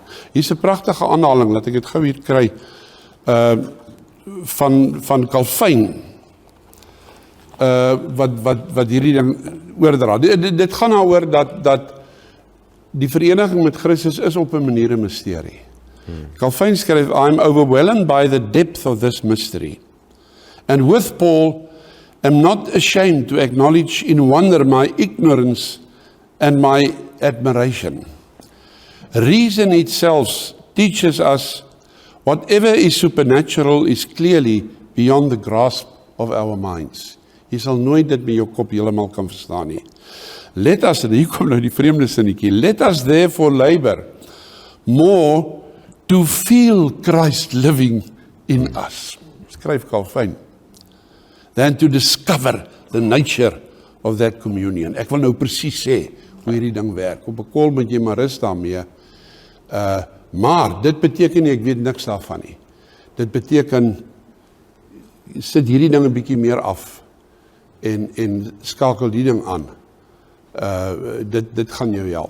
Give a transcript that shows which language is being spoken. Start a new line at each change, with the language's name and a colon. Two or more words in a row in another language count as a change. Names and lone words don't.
Afrikaans: Hier is 'n pragtige aanhaling, laat ek dit gou hier kry, van Calvin, wat hierdie ding oordra. Dit gaan daaroor dat die vereniging met Christus is op 'n manier 'n misterie. Calvin skryf,
English: I'm overwhelmed by the depth of this mystery. And with Paul, am not ashamed to acknowledge in wonder my ignorance and my admiration. Reason itself teaches us whatever is supernatural is clearly beyond the grasp of our minds.
Afrikaans: Jy sal nooit dit met jou kop heeltemal kan verstaan nie.
English: Let us,
Afrikaans: en hier kom nou die vreemde sinnetjie,
English: let us therefore labor more to feel Christ living in us.
Afrikaans: Skryf Calvin.
English: Than to discover the nature of that communion.
Afrikaans: Ek wil nou presies sê hoe hierdie ding werk. Op 'n kol moet jy maar rus daarmee. Maar dit beteken nie ek weet niks daarvan nie. Dit beteken sit hierdie ding 'n bietjie meer af en skakel die ding aan. Dit gaan jou help.